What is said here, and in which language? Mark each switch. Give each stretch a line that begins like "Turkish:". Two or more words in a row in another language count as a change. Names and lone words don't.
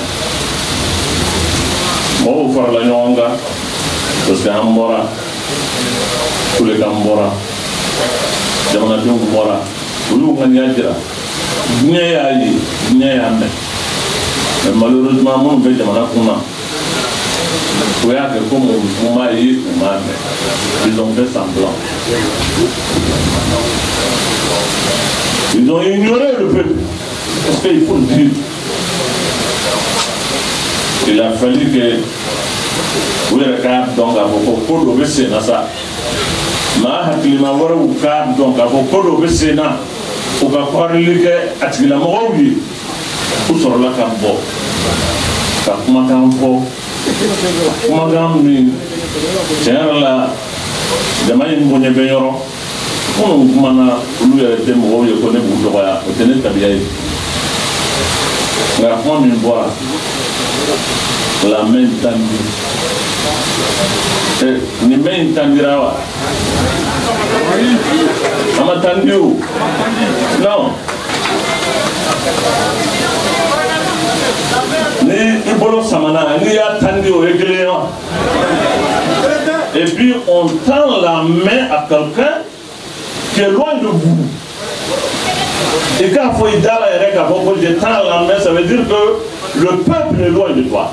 Bambara: mɔgɔw farala ɲɔgɔn kan
French: parce que
Bambara: an bɔra kulekan bɔra jamanadenw bɔra olu ŋaniya jira diɲɛ y'a ye diɲɛ y'a mɛn
French: mais malheureusement
Bambara: minnu bɛ jamana kun na o y'a kɛ comme u m'a ye u m'a mɛn
French: ils ont fait semblant ils ont ignoré le peuple parce qu'il faut le dire il a fallu que
Bambara: u yɛrɛ k'a dɔn k'a fɔ ko ko dɔ bɛ sen na sa maa hakilima wɛrɛw k'a dɔn k'a fɔ ko dɔ bɛ sen na u ka kɔrɔli kɛ a tigilamɔgɔw ye u sɔrɔla ka bɔ ka kumakan fɔ kumakan min tiɲɛ yɛrɛ la jama in bonya bɛ yɔrɔ minnu kumana olu yɛrɛ tɛ mɔgɔw ye ko ne b'u dɔgɔya o tɛ ne tabiya ye nka kuma min bɔra
French: la main tendue
Bambara: ni main tendira wa a ma tendu o non ni i bolo samana n'i y'a tendi o ye kelen ye wa
French: et puis on tend la main à quelqu'un qui est loin de vous et
Bambara: k'a fɔ i da la yɛrɛ k'a fɔ ko
French: je tends la main ça veut dire que le peuple est loin de toi.